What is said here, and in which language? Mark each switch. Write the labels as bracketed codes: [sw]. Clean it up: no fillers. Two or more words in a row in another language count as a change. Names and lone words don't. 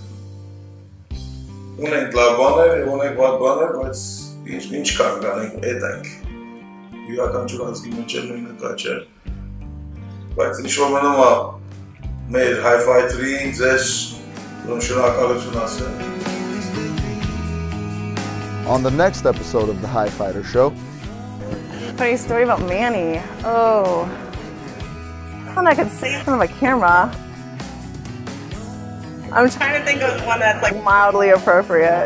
[hy] ունենք լավ բաներ, ունենք վատ բաներ, բայց ինչ կարող անենք, էդ ենք։ Յուրաքանչյուր ազգի մեջ էլ նույնը կա չէ։ Բայց ինչ-որ մնում է մեր HyeFighters-ին, ձեզ շնորհակալություն ասել։ [en] On the next episode of the HyeFighters Show. Funny story about Manny. Oh, I thought I could say it in front of a camera. I'm trying to think of one that's like mildly appropriate.